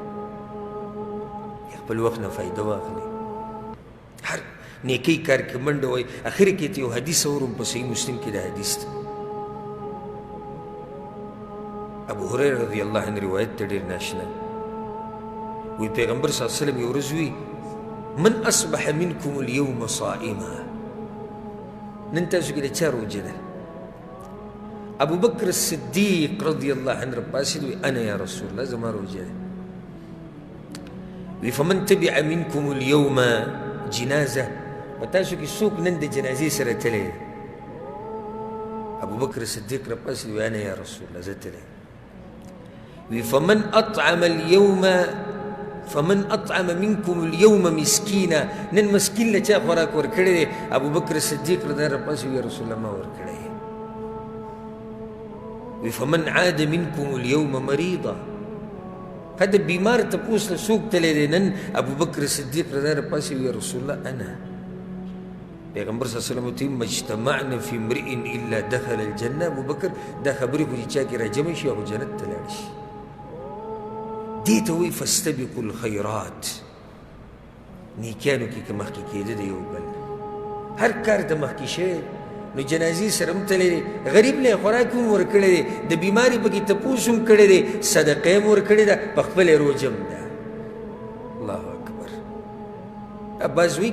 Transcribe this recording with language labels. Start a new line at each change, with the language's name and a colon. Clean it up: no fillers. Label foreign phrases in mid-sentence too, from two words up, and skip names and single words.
Pashto: خپل وخت نه فایده واخلي هر نیکی کار کې منډه وایي اخر کې ته یو حدیث اورم په صحیح مسلم کې دا حدیث ده ابو هريره
Arabic: رضی الله عنه
Pashto: روایت ته ډېر ناشنا وی پیغمبر
Arabic: صلی الله علیه وسلم
Pashto: یو ورځ وی
Arabic: من اصبح منکم اليوم صائما
Pashto: نن تاسو کې د چا روژه ده ابو بکر الصدیق
Arabic: رضی الله عنه
Pashto: راپاڅېد وی
Arabic: انا یا رسول الله
Pashto: زما روژه ده وی
Arabic: فمن تبع منکم اليوم جنازه
Pashto: په تاسو کې څوک نن د جنازې سره تللی دی ابو بکر صدیق راپاڅېد وی
Arabic: انا یا رسول الله
Pashto: زه تللی وی فمن
Arabic: اطعم منکم اليوم مسکینا
Pashto: نن مسکین له چا خوراک ورکړی دی ابو بکر صدیق رضی راپاڅېد وی
Arabic: یا رسول الله
Pashto: ما ورکړی وی
Arabic: فمن عاد منکم اليوم مریضا هذا
Pashto: بیمار تپوس له څوک تللی دی نن ابو بکر صدیق رضی راپاڅېد وی
Arabic: یا رسول الله انا
Pashto: پیغمبر
Arabic: صلی الله علیه وسلم
Pashto: ته مجتمعنا
Arabic: فی امرئ الا دخل الجنه
Pashto: ابو بکر دا خبرې خو چې چا کې راجمع شي هغه جنت ته لاړ شي دې ته وایي
Arabic: فاستبقوا الخیرات
Pashto: نیکیانو کې که مخکې کېده د یو بل هر کار د مخکې شوی نو جنازې سره هم تللی دی غریب له خوراک هم ورکړی دی د بیماري پکې تپوس هم کړی دی صدقه هم ورکړې ده په خپله روژه هم ده
Arabic: الله اکبر
Pashto: بعض وایي